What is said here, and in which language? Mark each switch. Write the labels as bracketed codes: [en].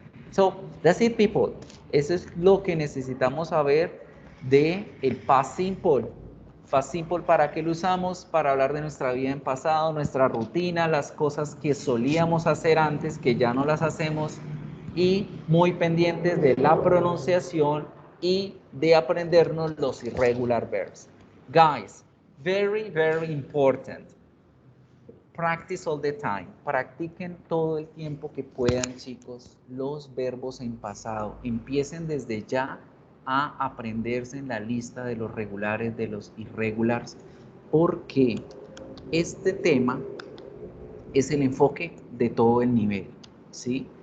[en] So, that's it, people. [es] Eso es lo que necesitamos saber de el past simple. Past simple, ¿para qué lo usamos? Para hablar de nuestra vida en pasado, nuestra rutina, las cosas que solíamos hacer antes, que ya no las hacemos, y muy pendientes de la pronunciación y de aprendernos los [en] irregular verbs. Guys, very, very important. Practice all the time. [es] Practiquen todo el tiempo que puedan, chicos, los verbos en pasado. Empiecen desde ya a aprenderse en la lista de los regulares, de los irregulars, porque este tema es el enfoque de todo el nivel, ¿sí?